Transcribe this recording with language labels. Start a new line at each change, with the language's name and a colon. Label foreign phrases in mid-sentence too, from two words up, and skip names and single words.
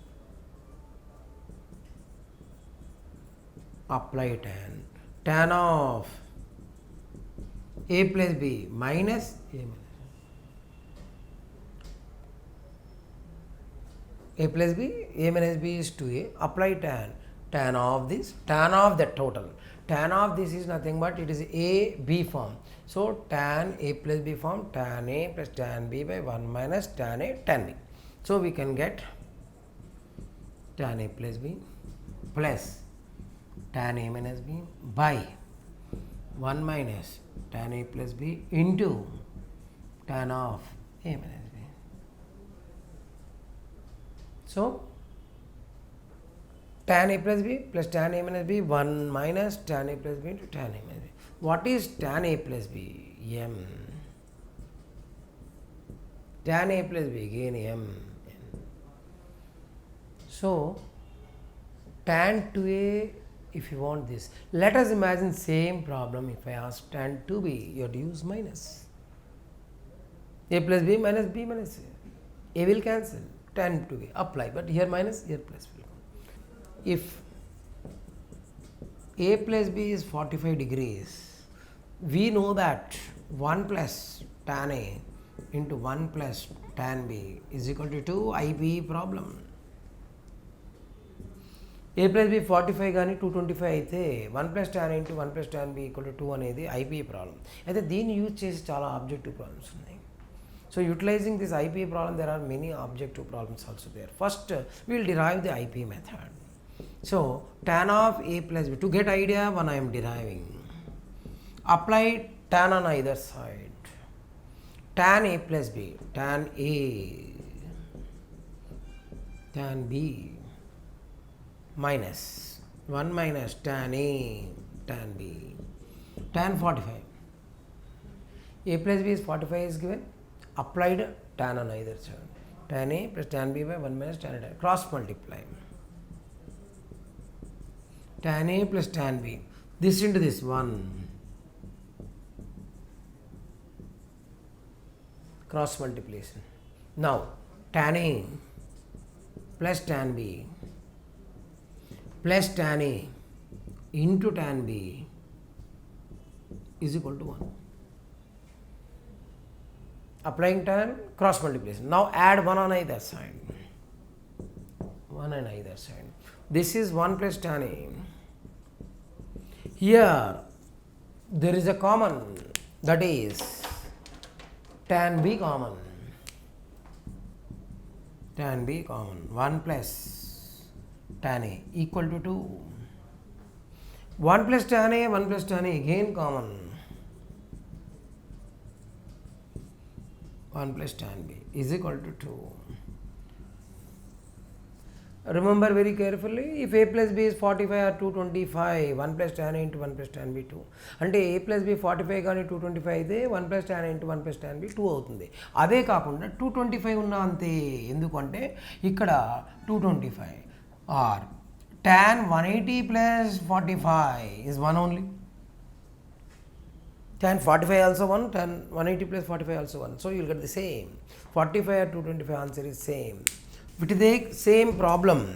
English: Tan of a plus b minus a minus a plus b, a minus b is 2a. Apply tan of this, tan of the total. Tan of this is nothing but it is a b form. So, tan a plus b form, tan a plus tan b by 1 minus tan a tan b. So, we can get tan a plus b plus tan a minus b by 1 minus tan a plus b into tan of a minus b. So, tan a plus b plus tan a minus b, 1 minus tan a plus b into tan a minus b. What is tan a plus b? M. Tan a plus b, again m. So, tan 2a, if you want this, let us imagine same problem. If I ask tan 2b, you have to use minus. A plus b minus b minus a. A will cancel. Tan 2a, apply, but here minus, here plus will come. If a plus b is 45 degrees, we know that 1 plus tan a into 1 plus tan b is equal to 2 IP problem. A plus b 45
Telugu: కానీ 225 అయితే
English: 1 plus tan a into 1 plus tan b equal to 2 అనేది IP ప్రాబ్లం.
Telugu: అయితే దీన్ని యూజ్ చేసి చాలా
English: objective problems
Telugu: ఉన్నాయి.
English: So, utilizing this IP problem, there are many objective problems also there. First, we will derive the IP method. So, tan of a plus b, to get idea when I am deriving, apply tan on either side. Tan a plus b, tan a, tan b minus 1 minus tan a, tan b, tan 45. A plus b is 45 is given. Applied tan on either side. Tan a plus tan b by 1 minus tan a. Cross multiply. Tan a plus tan b. This into this 1. Cross multiplication. Now, tan a plus tan b plus tan a into tan b is equal to 1. applying tan, cross multiplication. Now add 1 on either side. 1 on either side. This is 1 plus tan A. Here there is a common, that is tan B common. Tan B common. 1 plus tan A equal to 2. 1 plus tan A, 1 plus tan A again common. 1 plus tan B is equal to 2. Remember very carefully, if A plus B is 45 or 225, 1 plus tan A into 1 plus tan B 2. అంటే A plus B 45
Telugu: కానీ 225 అయితే
English: 1 plus tan A into 1 plus tan B 2 అవుతుంది.
Telugu: అదే కాకుండా 225 ఉన్నా అంతే. ఎందుకంటే ఇక్కడ 225
English: or tan 180 plus 45 is 1 only. Tan 45 also 1, tan 180 plus 45 also 1. So you will get the same. 45 or 225 answer is same. It is the same problem.